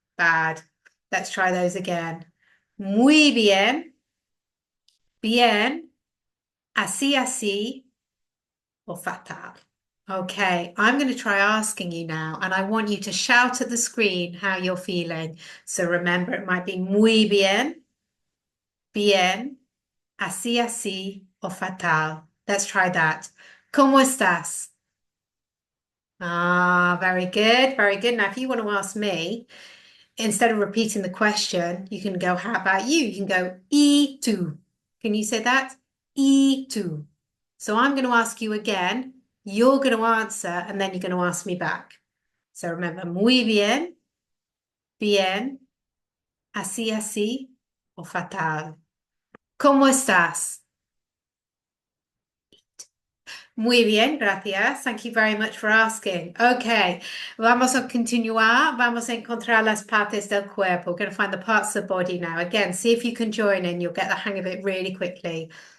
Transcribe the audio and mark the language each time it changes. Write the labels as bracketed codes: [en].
[en] Bad. Let's try those again. [es] Muy bien. Bien. Así, así. Or fatal. [en] Okay, I'm going to try asking you now, and I want you to shout at the screen how you're feeling. So remember, it might be muy bien, bien, así, así, or fatal. Let's try that. [es] ¿Cómo estás? [en] Ah, very good, very good. Now, if you want to ask me, instead of repeating the question, you can go, how about you? You can go, [es] y tú. [en] Can you say that? [es] Y tú. [en] So I'm going to ask you again. You're going to answer, and then you're going to ask me back. So remember, muy bien, bien, así, así, o fatal. [es] ¿Cómo estás? Muy bien, gracias. [en] Thank you very much for asking. [es] Okay, vamos a continuar. Vamos a encontrar las partes del cuerpo. [en] We're going to find the parts of the body now. Again, see if you can join in. You'll get the hang of it really quickly.